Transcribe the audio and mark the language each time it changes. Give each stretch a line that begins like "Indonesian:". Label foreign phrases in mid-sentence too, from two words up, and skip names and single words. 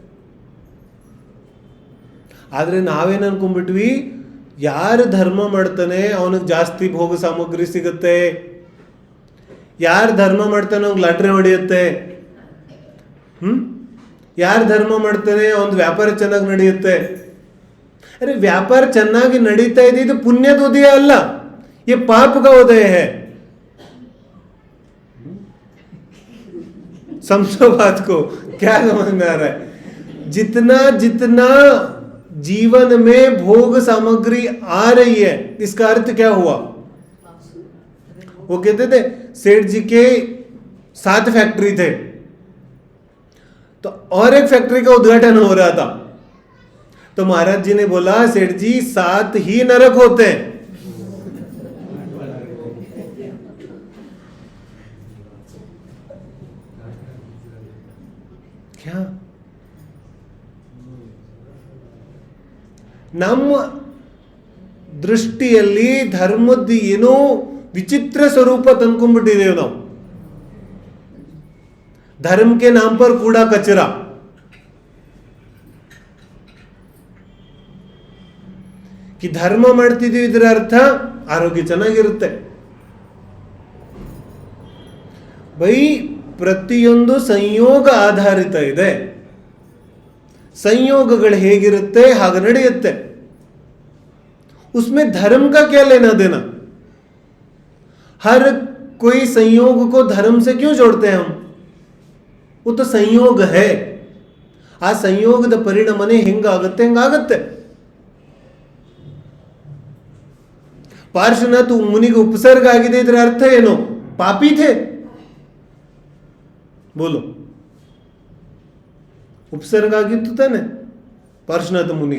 Kannada: ಆದ್ರೆ ನಾವೇನ್ ಅನ್ಕೊಂಡ್ಬಿಟ್ವಿ, ಯಾರು ಧರ್ಮ ಮಾಡ್ತಾನೆ ಅವನಿಗೆ ಜಾಸ್ತಿ ಭೋಗ ಸಾಮಗ್ರಿ ಸಿಗುತ್ತೆ, ಯಾರು ಧರ್ಮ ಮಾಡ್ತಾನೆ ಅವ್ನಿಗೆ ಲಾಟ್ರಿ ಹೊಡೆಯುತ್ತೆ, ಯಾರು ಧರ್ಮ ಮಾಡ್ತಾನೆ ಅವನ ವ್ಯಾಪಾರ ಚೆನ್ನಾಗಿ ನಡೆಯುತ್ತೆ. ಅರೆ ವ್ಯಾಪಾರ ಚೆನ್ನಾಗಿ ನಡೀತಾ ಇದೆ, ಇದು ಪುಣ್ಯದ ಉದಯ ಅಲ್ಲ,
Hindi: ये पाप का उदय है. समझो बात को, क्या समझ में आ रहा है? जितना जितना जीवन में भोग सामग्री आ रही है, इसका अर्थ क्या हुआ? वो कहते थे सेठ जी के 7 फैक्ट्री थे, तो और एक फैक्ट्री का उद्घाटन हो रहा था. तो महाराज जी ने बोला सेठ जी 7 ही नरक होते हैं.
Kannada: क्या ನಮ್ಮ ದೃಷ್ಟಿಯಲ್ಲಿ ಧರ್ಮದ ಏನೋ ವಿಚಿತ್ರ ಸ್ವರೂಪ ತಂದ್ಕೊಂಡ್ಬಿಟ್ಟಿದ್ದೇವೆ ನಾವು.
Hindi: धर्म के नाम पर कूड़ा कचरा.
Kannada: कि ಧರ್ಮ ಮಾಡ್ತಿದ್ದೀವಿ ಇದರ ಅರ್ಥ ಆರೋಗ್ಯ ಚೆನ್ನಾಗಿರುತ್ತೆ. ಬೈ ಪ್ರತಿಯೊಂದು ಸಂಯೋಗ ಆಧಾರಿತ ಇದೆ. ಸಂಯೋಗಗಳು ಹೇಗಿರುತ್ತೆ ಹಾಗೆ ನಡೆಯುತ್ತೆ.
Hindi: उसमें धर्म का क्या लेना देना? हर कोई संयोग को धर्म से क्यों जोड़ते हैं हम? वो तो संयोग है.
Kannada: ಆ ಸಂಯೋಗದ ಪರಿಣಾಮನೇ ಹೆಂಗಾಗುತ್ತೆ ಹಂಗಾಗತ್ತೆ. ಪಾರ್ಶ್ವನಾಥ್ ಮುನಿಗೆ ಉಪಸರ್ಗ ಆಗಿದೆ, ಇದರ ಅರ್ಥ ಏನು?
Hindi: पापी थे.
Kannada: बोलो, ಉಪಸರ್ಗ ಆಗಿತ್ತು ತಾನೆ ಪಾರ್ಶ್ವನಾಥ ಮುನಿಗೆ.